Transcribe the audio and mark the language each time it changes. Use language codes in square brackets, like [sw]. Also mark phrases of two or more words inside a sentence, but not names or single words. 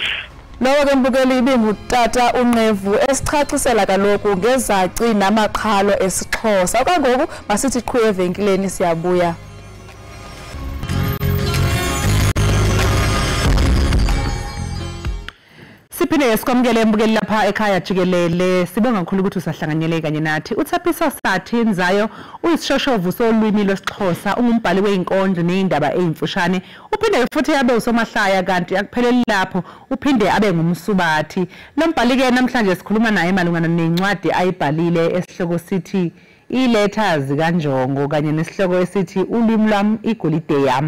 [xh] Lowo ke mbukeli ibingutata uNevu esichacisela kaloku ngezaci namaqhalo esiXhosa kangoku masithi qhu evenkileni siyabuya. [zu] Siphinde sikwamukele mbukeli lapha ekhaya Jikelele sibonga kakhulu ukuthi usahlanganyele kanye nathi. uThapiso Sathinzayo uyisishoshovu solwimi lwesiXhosa ungumbhali weinkondlo nezindaba ezimfushane uphinde futhi abe usomahlaya kanti akupheleli lapho uphinde abe ngumsubathi. Lo mbhali ke namhlanje sikhuluma naye malungana nencwadi ayibhalile esihloko sithi iletters kanjongo kanye nesihloko esithi ulimi lwami igolide yami.